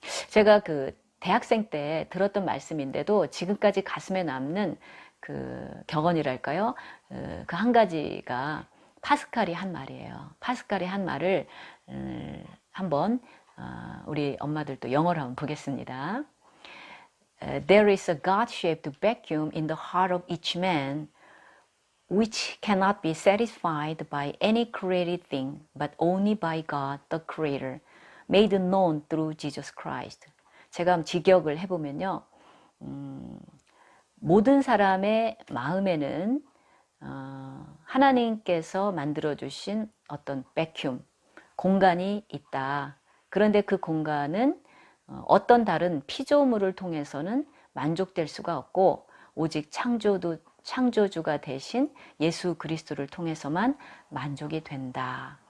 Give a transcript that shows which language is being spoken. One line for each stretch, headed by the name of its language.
Korean: 제가 그 대학생 때 들었던 말씀인데도 지금까지 가슴에 남는 그 격언이랄까요? 그 한 가지가 파스칼이 한 말이에요. 파스칼이 한 말을 한번 우리 엄마들도 영어로 한번 보겠습니다.
English: There is a God-shaped vacuum in the heart of each man which cannot be satisfied by any created thing but only by God the Creator made known through Jesus Christ.
Korean: 제가 한번 직역을 해보면요. 모든 사람의 마음에는 하나님께서 만들어주신 어떤 베큐um, 공간이 있다. 그런데 그 공간은 어떤 다른 피조물을 통해서는 만족될 수가 없고 오직 창조주가 되신 예수 그리스도를 통해서만 만족이 된다.